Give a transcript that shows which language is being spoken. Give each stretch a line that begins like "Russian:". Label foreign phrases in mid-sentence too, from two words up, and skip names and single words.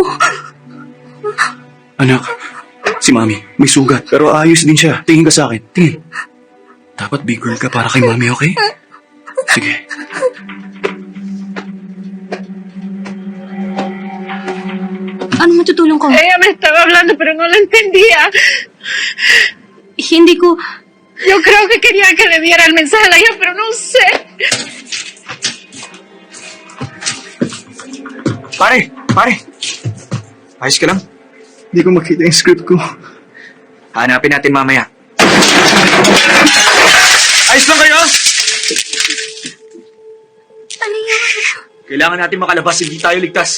Filipino: Anak, si Mami, may sugat. Pero ayos din siya. Tingin ka sa akin. Tingin. Dapat
English: big girl
Filipino: ka para kay Mami, okay? Sige. Ano matutulong ko?
Spanish: Ella me estaba hablando, pero no la entendía.
Filipino: Hindi ko...
Spanish: Yo creo que quería que le diera el mensaje a la hija, pero no sé.
Filipino: Pare! Ayos ka lang? Hindi ko makita yung script ko. Hanapin natin mamaya. Ayos lang kayo? Kailangan natin makalabas, hindi tayo ligtas.